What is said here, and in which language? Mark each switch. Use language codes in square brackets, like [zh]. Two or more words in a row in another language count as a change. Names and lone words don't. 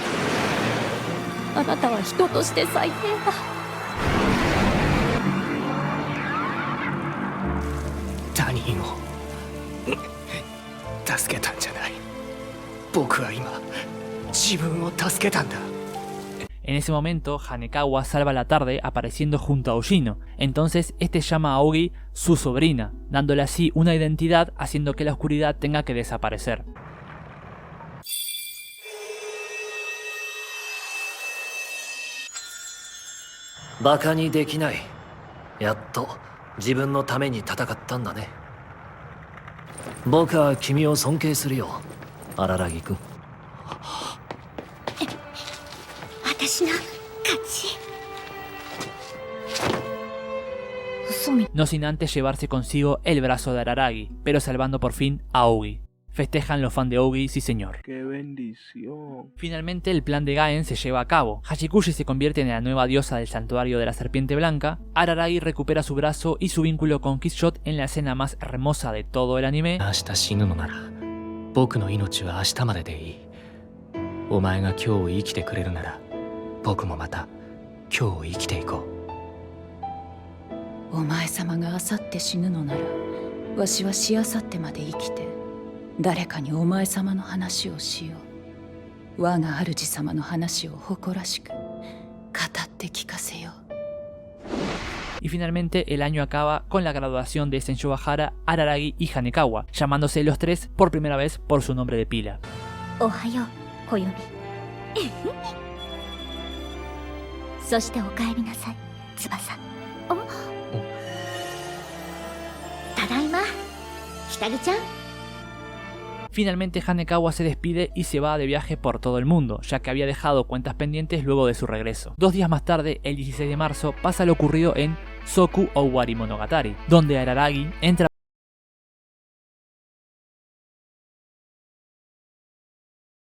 [ja] あなたは人として最低だ。他人を助けたんじゃない。僕は今自分を助けたんだ。 [es] En ese momento, Hanekawa salva la tarde apareciendo junto a Ojino. Entonces este llama a Ogi su sobrina, dándole así una identidad, haciendo que la oscuridad tenga que desaparecer. [ja] 馬鹿にできない. Yatto自分のために戦ったんだね。僕は君を尊敬するよ、荒木君。私の勝ち。 [es] No sin antes llevarse consigo el brazo de Araragi, pero salvando por fin a Ogi. Festejan los fans de Ogi, sí señor. ¡Qué bendición! Finalmente el plan de Gaen se lleva a cabo. Hachikushi se convierte en la nueva diosa del santuario de la serpiente blanca. Araragi recupera su brazo y su vínculo con Killshot en la escena más hermosa de todo el anime. [ja] 明日死ぬのなら僕の命は明日まででいい。お前が今日生きてくれるなら僕もまた今日生きていこう。お前様があさって死ぬのならわしはしあさってまで生きて誰かにお前様の話をしよう。我が主様の話を誇らしく語って聞かせよう。 [es] Y finalmente el año acaba con la graduación de Senshou Hara, Araragi y Hanekawa, llamándose los tres por primera vez por su nombre de pila. [ja] Ohayo, Koyomi. そしてお帰りなさい、翼。ただいま、ひたりちゃん。 [es] Finalmente Hanekawa se despide y se va de viaje por todo el mundo, ya que había dejado cuentas pendientes luego de su regreso. 2 días más tarde, el 16 de marzo, pasa lo ocurrido en Soku Owari Monogatari, donde Araragi entra